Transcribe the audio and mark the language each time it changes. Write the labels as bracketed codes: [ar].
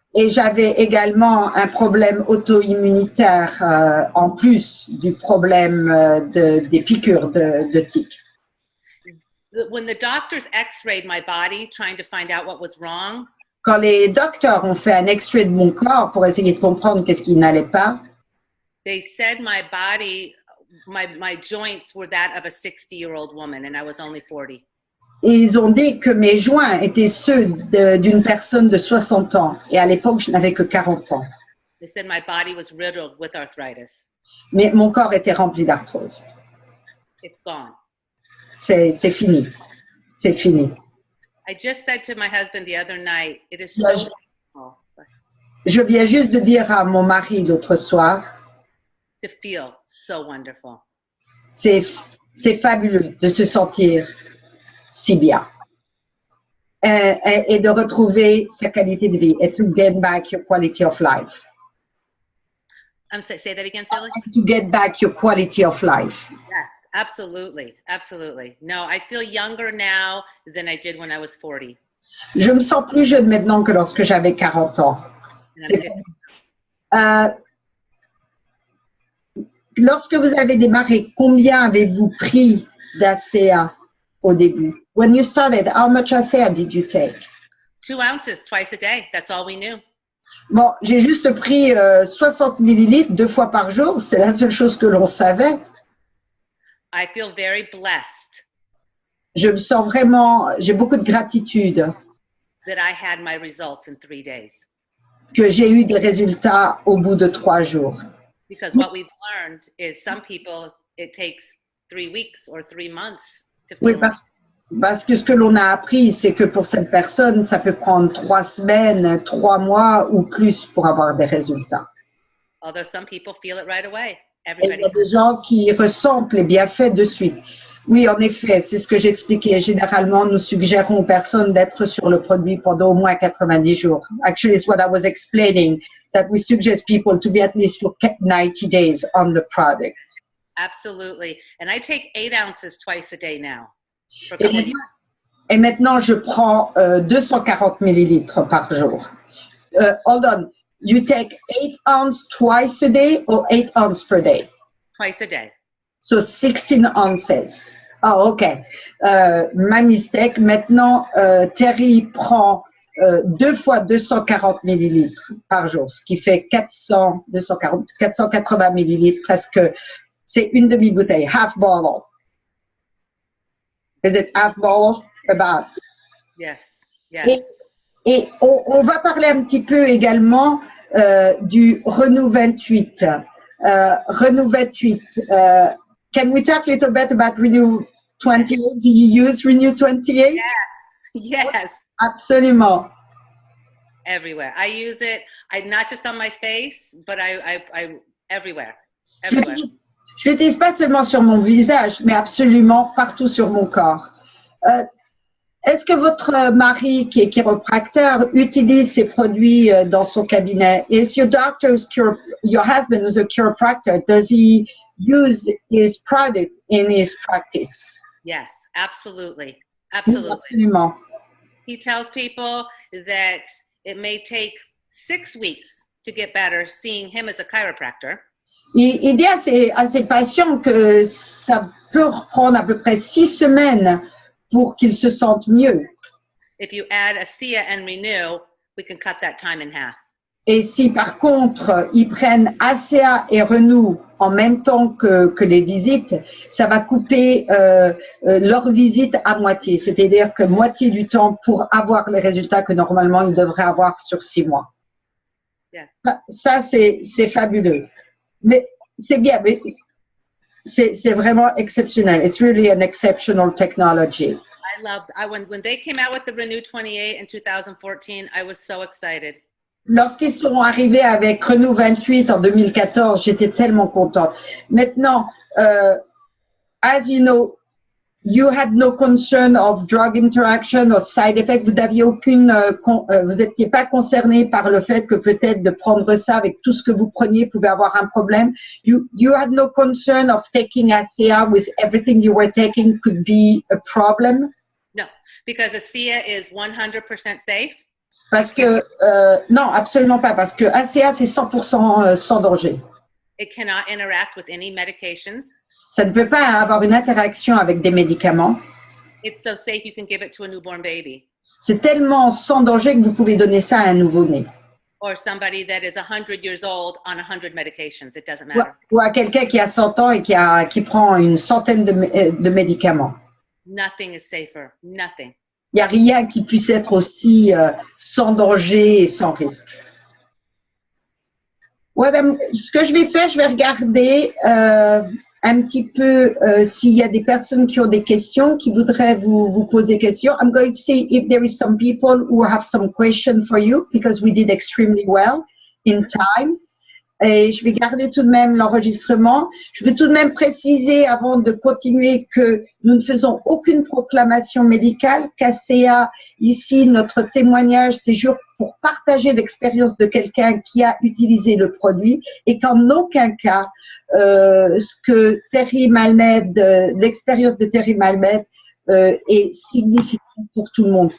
[fr] Et j'avais également un problème auto-immunitaire en plus du problème des piqûres de tiques. [en] When the doctors x-rayed my body trying to find out what was wrong, [fr] quand les docteurs ont fait un extrait de mon corps pour essayer de comprendre qu'est-ce qui n'allait pas, [en] they said my body, my joints were that of a 60-year-old woman and I was only 40. [fr] Et ils ont dit que mes joints étaient ceux d'une personne de 60 ans. Et à l'époque, je n'avais que 40 ans. [en] They said my body was riddled with arthritis. [fr] Mais mon corps était rempli d'arthrose. [en] It's gone. [fr] C'est fini. C'est fini. [en] I just said to my husband the other night, it is so wonderful. [fr] Je viens juste de dire à mon mari l'autre soir. [en] To feel so wonderful. [fr] C'est fabuleux de se sentir si bien et de retrouver sa qualité de vie et [en] to get back your quality of life. Say that again, Sally. To get back your quality of life. Yes, absolutely, absolutely. No, I feel younger now than I did when I was 40. [fr] Je me sens plus jeune maintenant que lorsque j'avais 40 ans. Lorsque vous avez démarré, combien avez-vous pris d'ACA au début? [en] When you started, how much ACA did you take? 2 ounces twice a day. That's all we knew. [fr] Bon, j'ai juste pris 60 millilitres 2 fois par jour. C'est la seule chose que l'on savait. [en] I feel very blessed. [fr] Je me sens vraiment, j'ai beaucoup de gratitude. [en] That I had my results in 3 days. [fr] Que j'ai eu des résultats au bout de 3 jours. [en] Because what we've learned is some people, it takes 3 weeks or 3 months to feel. [fr] Oui, parce que ce que l'on a appris, c'est que pour cette personne, ça peut prendre 3 semaines, 3 mois ou plus pour avoir des résultats. [en] Although some people feel it right away. [fr] Et il y a des gens qui ressentent les bienfaits de suite. Oui, en effet, c'est ce que j'expliquais. Généralement, nous suggérons aux personnes d'être sur le produit pendant au moins 90 jours. [en] Actually, it's what I was explaining, that we suggest people to be at least for 90 days on the product. Absolutely. And I take 8 ounces twice a day now. [fr] Et maintenant, je prends 240 millilitres par jour. [en] Hold on. You take 8 ounces twice a day or 8 ounces per day? Twice a day. So 16 ounces. Oh, OK. Ma mistake. [fr] Maintenant, Terry prend 2 fois 240 millilitres par jour, ce qui fait 480 millilitres, presque. C'est une demi-bouteille, [en] half bottle. Is it half bottle? About. Yes. Yes. [fr] Et on va parler un petit peu également du Renew 28. [en] Renew 28. Can we talk a little bit about Renew 28? Do you use Renew 28? Yes. [fr] Absolument. [en] Everywhere. I use it. Not just on my face, but I everywhere. [fr] Je l'utilise pas seulement sur mon visage, mais absolument partout sur mon corps. Est-ce que votre mari, qui est chiropracteur, utilise ces produits dans son cabinet? [en] Is your your husband who's a chiropractor, does he use his product in his practice? Yes, absolutely. Absolutely. [fr] Absolument. [en] He tells people that it may take 6 weeks to get better seeing him as a chiropractor. [fr] Il dit à ses patients que ça peut prendre à peu près 6 semaines pour qu'ils se sentent mieux. [en] If you add ASEA and Renew, we can cut that time in half. [fr] Et si par contre, ils prennent ASEA et Renew en même temps que les visites, ça va couper leur visite à moitié. C'est-à-dire que moitié du temps pour avoir les résultats que normalement ils devraient avoir sur 6 mois. [en] Yeah. [fr] Ça c'est fabuleux. Mais c'est bien, mais c'est vraiment exceptionnel. [en] It's really an exceptional technology. When they came out with the Renew 28 in 2014, I was so excited. [fr] Lorsqu'ils sont arrivés avec Renew 28 en 2014, j'étais tellement contente. Maintenant, [en] as you know, you had no concern of drug interaction or side effect. [fr] Vous n'aviez aucune, vous n'étiez pas concerné par le fait que peut-être de prendre ça avec tout ce que vous preniez pouvait avoir un problème. [en] You had no concern of taking ASEA with everything you were taking could be a problem. No, because ASEA is 100% safe. [fr] Parce que, non, absolument pas, parce que ASEA, c'est 100% sans danger. [en] It cannot interact with any medications. [fr] Ça ne peut pas avoir une interaction avec des médicaments. [en] It's so safe you can give it to a newborn baby. [fr] C'est tellement sans danger que vous pouvez donner ça à un nouveau-né. [en] Or somebody that is 100 years old on 100 medications. It doesn't matter. [fr] Ou à quelqu'un qui a 100 ans et qui prend une centaine de médicaments. [en] Nothing is safer. Nothing. [fr] Il n'y a rien qui puisse être aussi sans danger et sans risque. Ouais, ben, ce que je vais faire, je vais regarder un petit peu s'il y a des personnes qui ont des questions, qui voudraient vous poser questions. [en] I'm going to see if there is some people who have some questions for you because we did extremely well in time. [fr] Et je vais garder tout de même l'enregistrement. Je veux tout de même préciser avant de continuer que nous ne faisons aucune proclamation médicale, qu'ASEA, ici, notre témoignage, c'est juste pour partager l'expérience de quelqu'un qui a utilisé le produit et qu'en aucun cas, ce que Terry Malmed, l'expérience de Terry Malmed est significative pour tout le monde.